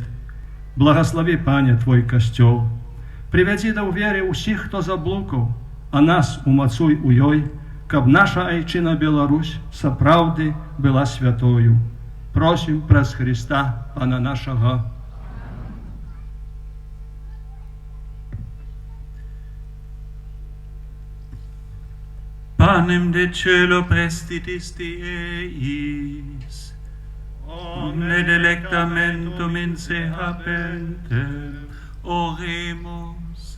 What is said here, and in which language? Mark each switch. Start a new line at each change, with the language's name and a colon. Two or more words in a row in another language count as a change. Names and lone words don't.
Belarusian: Благаславі, Пане, Твой Касцёл. Прывядзі да ўверы ўсіх, хто заблукаў, а нас умацуй у ёй, каб наша айчына Беларусь сапраўды была святою. Просім праз Христа, Пана нашага.
Latin: Panem de cielo prestitisti eis, omne delectamentum in se hapentem, oremus.